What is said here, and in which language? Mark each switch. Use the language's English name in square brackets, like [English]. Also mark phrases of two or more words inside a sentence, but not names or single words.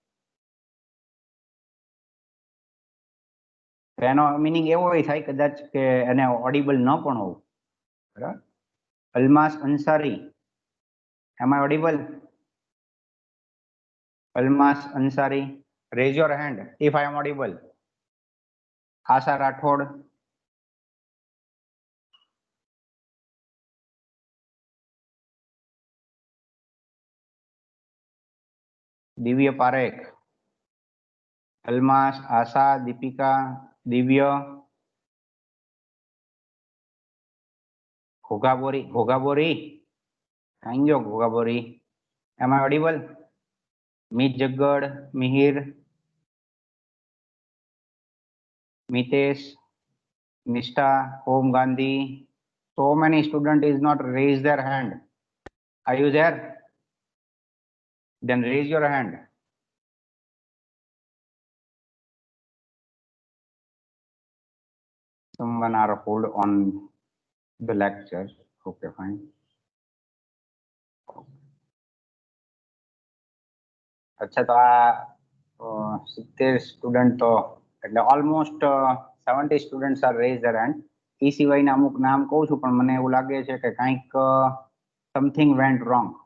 [Gujarati] એનો મિનિંગ એવો થાય કદાચ કે એને ઓડિબલ ન પણ હોવું, બરાબર? [English] અલમાસ અંસારી, am I audible? અલમાસ અંસારી, raise your hand if I am audible. આશા રાઠોડ, દિવ્ય પારેખ, અલમાસ, આશા, દીપિકા, દિવ્ય, ઘોઘાબોરી, thank you ઘોઘાબોરી. am I audible? મિત જગ્ગડ, મિહિર, મિતેશ, નિષ્ઠા, ઓમ ગાંધી. So many student is not raise their hand. Are you there? Then raise your hand. Someone are hold on the lecture. Okay, fine. [Gujarati] અચ્છા, તો આ 70 સ્ટુડન્ટ, તો એટલે [English] almost 70 students are raise their hand. [Gujarati] એ સિવાયના અમુક નામ કહું છું, પણ મને એવું લાગે છે કે કંઈક [English] something went wrong.